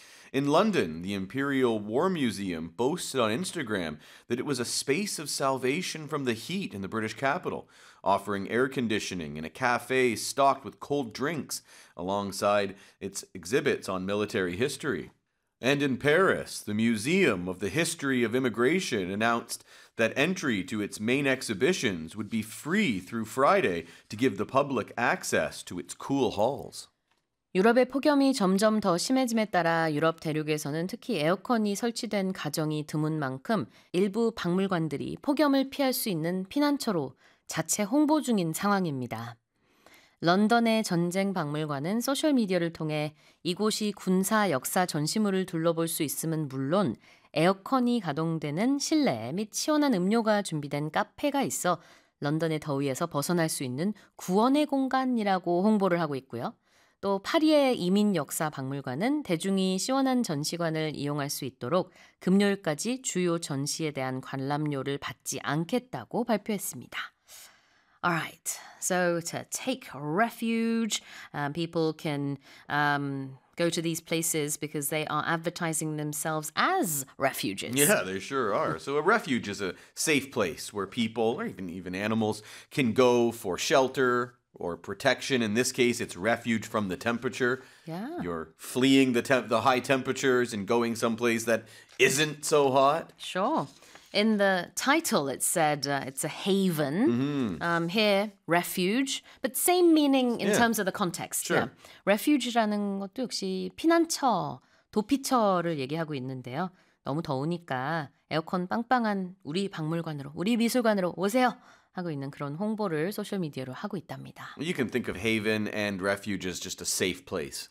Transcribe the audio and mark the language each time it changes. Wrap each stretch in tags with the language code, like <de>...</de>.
<en>In London, the Imperial War Museum boasted on Instagram that it was a space of salvation from the heat in the British capital, offering air conditioning in a cafe stocked with cold drinks alongside its exhibits on military history. And in Paris, the Museum of the History of Immigration announced that entry to its main exhibitions would be free through Friday to give the public access to its cool halls.</en> <ko>유럽의 폭염이 점점 더 심해짐에 따라 유럽 대륙에서는 특히 에어컨이 설치된 가정이 드문 만큼 일부 박물관들이 폭염을 피할 수 있는 피난처로 자체 홍보 중인 상황입니다. 런던의 전쟁 박물관은 소셜미디어를 통해 이곳이 군사 역사 전시물을 둘러볼 수 있음은 물론 에어컨이 가동되는 실내 및 시원한 음료가 준비된 카페가 있어 런던의 더위에서 벗어날 수 있는 구원의 공간이라고 홍보를 하고 있고요. 또 파리의 이민 역사 박물관은 대중이 시원한 전시관을 이용할 수 있도록 금요일까지 주요 전시에 대한 관람료를 받지 않겠다고 발표했습니다.</ko> <en>All right. So to take refuge, people can go to these places because they are advertising themselves as refuges. Yeah, they sure are. So a refuge is a safe place where people or even animals can go for shelter. Or protection. In this case, it's refuge from the temperature. Yeah. You're fleeing the high temperatures and going someplace that isn't so hot. Sure. In the title, it said it's a haven. Mm-hmm. Here, refuge. But same meaning in terms of the context. Sure.</en> <ko>Yeah. Refuge라는 것도 역시 피난처, 도피처를 얘기하고 있는데요. 너무 더우니까 에어컨 빵빵한 우리 박물관으로, 우리 미술관으로 오세요. 하고 있는 그런 홍보를 소셜 미디어로 하고 있답니다.</ko> <en>You can think of haven and refuge as just a safe place.</en>